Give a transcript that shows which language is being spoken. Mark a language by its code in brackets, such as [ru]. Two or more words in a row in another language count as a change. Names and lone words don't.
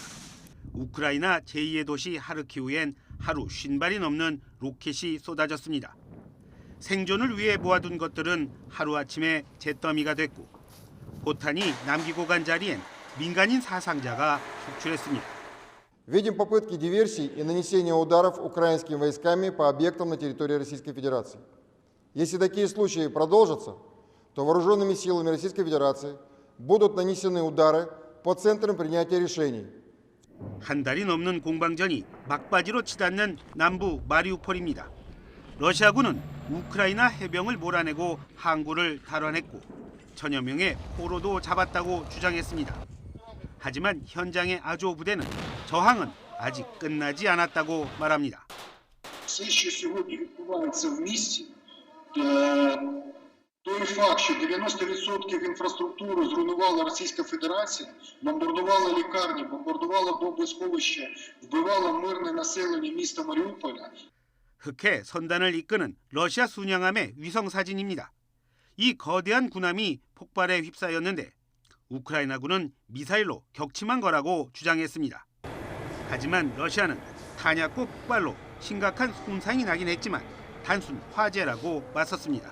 [ko] 우크라이나 제2의 도시 하르키우엔 하루 50발이 넘는 로켓이 쏟아졌습니다. 생존을 위해 모아둔 것들은 하루아침에 잿더미가 됐고 포탄이 남기고 간 자리엔 민간인 사상자가 속출했습니다. [ru] Видим попытки диверсий и нанесения ударов украинскими войсками по объектам на территории Российской Федерации. Если такие случаи продолжатся, то вооруженными силами Российской Федерации будут нанесены удары по центрам принятия решений. [ko] 한 달이 넘는 공방전이 막바지로 치닫는 남부 마리우폴입니다. 러시아군은 우크라이나 해병을 몰아내고 항구를 탈환했고 천여 명의 포로도 잡았다고 주장했습니다. 하지만 현장의 아조 부대는 저항은 아직 끝나지 않았다고 말합니다. [uk] Той факт, що 90% інфраструктури зруйнувала Російська Федерація, бомбардувала лікарні, бомбардувала бомбосховища, вбивала мирне населення міста Маріуполя. [ko] 흑해 선단을 이끄는 러시아 순양함의 위성 사진입니다. 이 거대한 군함이 폭발에 휩싸였는데 우크라이나군은 미사일로 격침한 거라고 주장했습니다. 하지만 러시아는 탄약고 폭발로 심각한 손상이 나긴 했지만 단순 화재라고 맞섰습니다.